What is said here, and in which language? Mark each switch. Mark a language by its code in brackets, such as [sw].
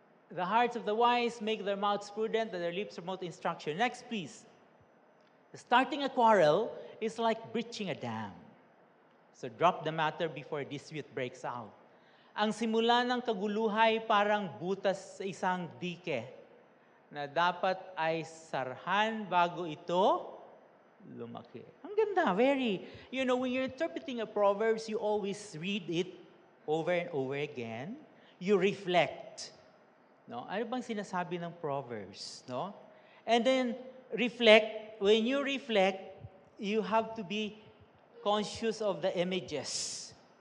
[en] The hearts of the wise make their mouths prudent, and their lips promote instruction. Next, please. Starting a quarrel is like breaching a dam. So drop the matter before dispute breaks out. [tl] Ang simula ng kaguluhay parang butas sa isang dike na dapat ay sarhan bago ito lumaki. Ang ganda, very. [en] You know, when you're interpreting a Proverbs, you always read it over and over again. You reflect. [tl] No? Ano bang sinasabi ng Proverbs? No? [en] And then, reflect. When you reflect, you have to be conscious of the images.